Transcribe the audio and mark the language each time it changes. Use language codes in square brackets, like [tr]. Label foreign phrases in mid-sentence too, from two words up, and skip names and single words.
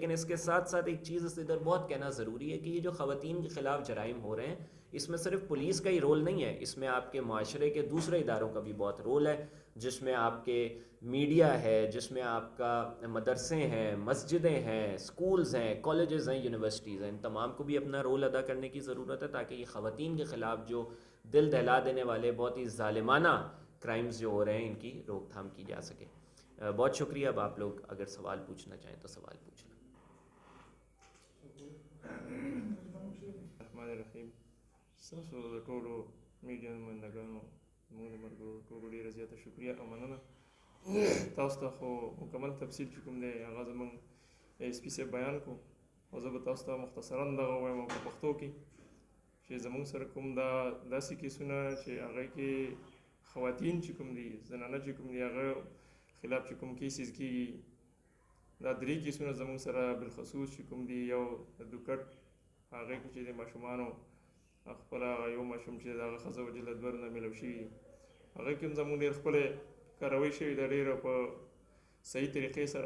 [ur] لیکن اس کے ساتھ ساتھ ایک چیز اس ادھر بہت کہنا ضروری ہے کہ یہ جو خواتین کے خلاف جرائم ہو رہے ہیں، اس میں صرف پولیس کا ہی رول نہیں ہے، اس میں آپ کے معاشرے کے دوسرے اداروں کا بھی بہت رول ہے، جس میں آپ کے میڈیا ہے، جس میں آپ کا مدرسے ہیں، مسجدیں ہیں، سکولز ہیں، کالجز ہیں، یونیورسٹیز ہیں، ان تمام کو بھی اپنا رول ادا کرنے کی ضرورت ہے، تاکہ یہ خواتین کے خلاف جو دل دہلا دینے والے بہت ہی ظالمانہ کرائمز جو ہو رہے ہیں ان کی روک تھام کی جا سکے۔ بہت شکریہ۔ اب آپ لوگ اگر سوال پوچھنا چاہیں تو سوال پوچھنا۔ [ar] الرحمن الرحیم. [ps] ستاسو د ټولو میډیا نمایندګانو زموږ د ملګرو ټولو ډېره زیاته شکریه او مننه. تاسو ته خو مکمل تفصیل چې کوم دی هغه زموږ ایس پي صاحب بیان کو، او زه به تاسو ته مختصرا دغه ووایم په پښتو کې چې زموږ سره کوم دا داسې کیسونه چې هغه کې خواتین چې کوم دي، زنانه چې کوم دي، هغه خلاف چې کوم کیسز کېږي، دا 3 کیسونه زموږ سره بالخصوص چې کوم دي، یو د دوکټ هغې کې چې د ماشومانو خپله یو ماشوم چې د هغه ښځه وجله 2 ورونه میلاو شوي دي، هغې کې هم زموږ ډېر ښکلی کاروي شوې ده، ډېره په صحیح طریقې سره.